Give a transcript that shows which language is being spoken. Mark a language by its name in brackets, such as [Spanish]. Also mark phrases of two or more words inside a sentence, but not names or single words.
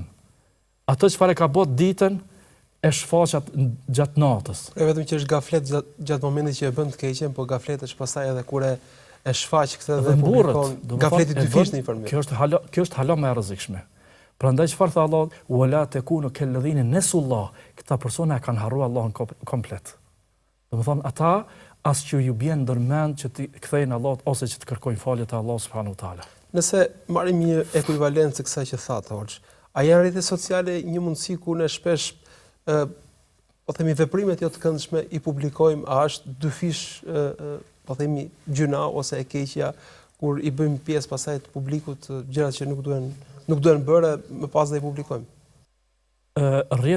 [Albanian] Ato çfarë ka bërë ditën e shfaqat gjatë natës. E vetëm që është gaflet gjatë momentit që e bën të keqen, po gaflet është pastaj edhe kur e shfaq këtë dhe publikon gafleti dy fish në informim. Kjo është hala më e rrezikshme. Prandaj çfarë tha Allah, [Arabic] ولا تكونوا كالذين نسوا الله, [Albanian] këta persona kanë harruar Allahun komplet. Domethënë ata as që ju bjen ndërmend që të kthejnë Allahut ose që të kërkojnë falje te Allahu [Arabic] سبحانه وتعالى. [Albanian] Nëse marrim një ekuivalencë kësaj që thatë, a janë rrjetet sociale një mundësi ku ne shpesh po themi veprimet jo të këndshme i publikojmë, a është dyfish po themi gjuna ose e keqja kur i bëjmë pjesë pasaj të publikut gjërat që nuk duhen bërë, më pas dhe i publikojmë?